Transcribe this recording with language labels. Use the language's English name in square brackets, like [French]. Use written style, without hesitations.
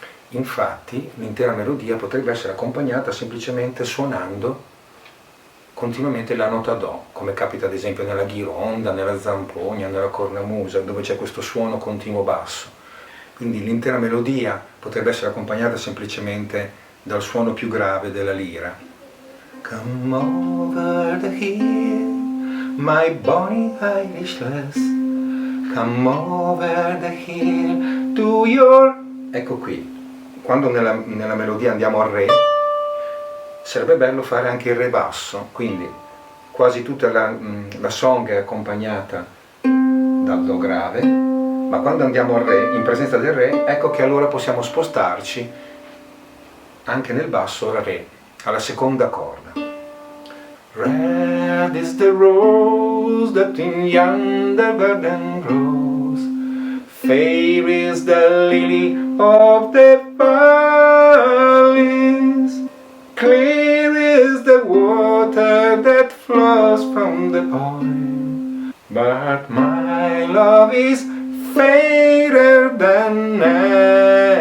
[Italian] Infatti l'intera melodia potrebbe essere accompagnata semplicemente suonando continuamente la nota Do, come capita ad esempio nella ghironda, nella zampogna, nella cornamusa, dove c'è questo suono continuo basso. Quindi l'intera melodia potrebbe essere accompagnata semplicemente dal suono più grave della lira. [English] Come over the hill, my bonny Irish lass, come over the hill to your... [Italian] Ecco qui, quando nella melodia andiamo al Re, sarebbe bello fare anche il Re basso, quindi quasi tutta la song è accompagnata dal Do grave, ma quando andiamo al Re, in presenza del Re, ecco che allora possiamo spostarci anche nel basso al Re, alla seconda corda. [English] Red is the rose that in yonder garden grows, fair is the lily of the valleys, clear is the water that flows from the pond, but my love is fairer than any.